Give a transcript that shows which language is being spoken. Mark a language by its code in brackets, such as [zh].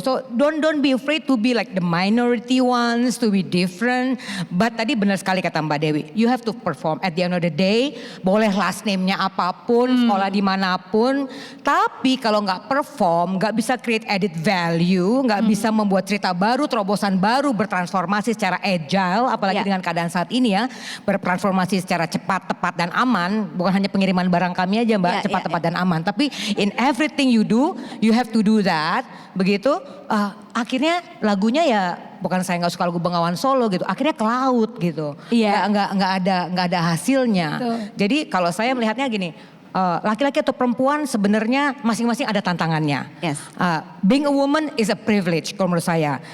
[en] So don't be afraid to be like the minority ones, to be different. But [id] tadi benar sekali kata Mbak Dewi, [en] you have to perform at the end of the day. [id] Boleh last name-nya apapun, sekolah dimanapun. Tapi kalau nggak perform, nggak bisa [en] create added value, [id] nggak bisa membuat cerita baru, terobosan baru, bertransformasi secara agile, apalagi dengan keadaan saat ini ya, bertransformasi secara cepat, tepat dan aman. Bukan hanya pengiriman barang kami aja Mbak, cepat, tepat dan aman. [en] Tapi in everything you do, you have to do that. [id] Begitu, akhirnya lagunya ya bukan saya nggak suka lagu Bengawan Solo gitu. Akhirnya ke laut gitu. Iya. Nggak ada hasilnya. Betul. Jadi kalau saya melihatnya gini, laki-laki atau perempuan sebenarnya masing-masing ada tantangannya. [en] Yes. Being a woman is a privilege [id] kalau menurut saya.